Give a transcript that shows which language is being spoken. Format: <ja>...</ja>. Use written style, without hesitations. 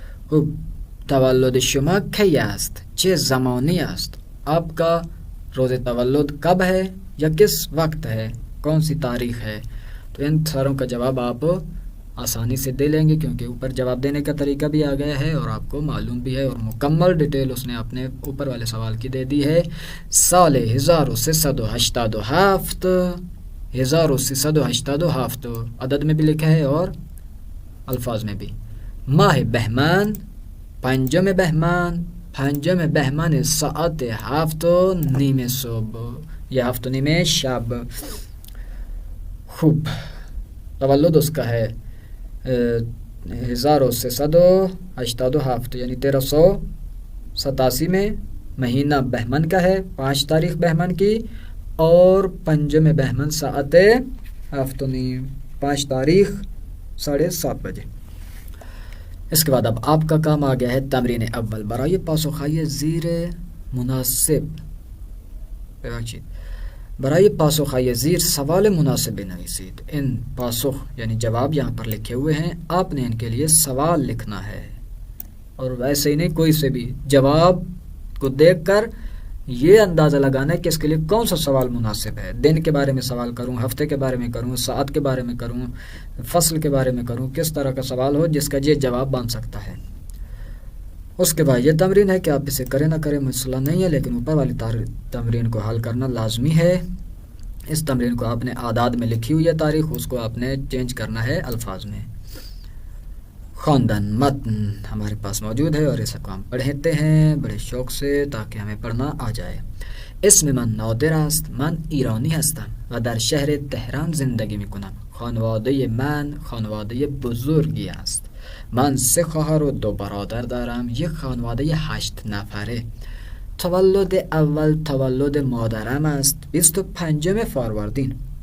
<fa>خب تولد شما کی است، چه زمانی است.</fa> <ur>آپ کا روز تولد کب ہے یا کس وقت ہے، کون سی تاریخ ہے. تو ان ساروں کا جواب آپ آسانی سے دے لیں گے کیونکہ اوپر جواب دینے کا طریقہ بھی آ گیا ہے اور آپ کو معلوم بھی ہے اور مکمل ڈیٹیل اس نے اپنے اوپر والے سوال کی دے دی ہے. سال 1387، 1387 عدد میں بھی لکھا ہے اور الفاظ میں بھی.</ur> <fa>ماہ بہمن، 5 بہمن، 5 بهمن ساعت 7:30 صبح یا 7:30 شب.</fa> <ur>خوب تولد اس کا ہے 1387 یعنی 1387 میں. مہینہ بہمن کا ہے، 5 تاریخ بہمن کی، اور 5 بہمن ساعت 7:30، 5 تاریخ 7:30 بجے. اس کے بعد اب آپ کا کام آ گیا ہے تمرین اول.</ur> <fa>برای پاسخهای زیر مناسب، برای پاسخهای زیر سوال مناسب بنویسید.</fa> <ur>ان پاسخ یعنی جواب یہاں پر لکھے ہوئے ہیں، آپ نے ان کے لیے سوال لکھنا ہے. اور ویسے ہی نہیں، کوئی سے بھی جواب کو دیکھ کر یہ اندازہ لگانا ہے کہ اس کے لیے کون سا سوال مناسب ہے. دن کے بارے میں سوال کروں، ہفتے کے بارے میں کروں، ساعت کے بارے میں کروں، فصل کے بارے میں کروں، کس طرح کا سوال ہو جس کا یہ جواب بن سکتا ہے. اس کے بعد یہ تمرین ہے کہ آپ اسے کریں نہ کریں مسئلہ نہیں ہے، لیکن اوپر والی تمرین کو حل کرنا لازمی ہے. اس تمرین کو آپ نے اعداد میں لکھی ہوئی ہے تاریخ، اس کو آپ نے چینج کرنا ہے الفاظ میں.</ur> <fa>خواندن متن</fa> <ur>ہمارے پاس موجود ہے اور اسے کو ہم پڑھتے ہیں بڑے شوق سے تاکہ ہمیں پڑھنا آ جائے.</ur> <fa>اسم من نادر است، من ایرانی هستم و در شهر تهران زندگی میکنم. خانواده من خانواده بزرگی است. من 3 خواهر و 2 برادر دارم. یک خانواده 8 نفره. تولد اول تولد مادرم است 25 فروردین.</fa>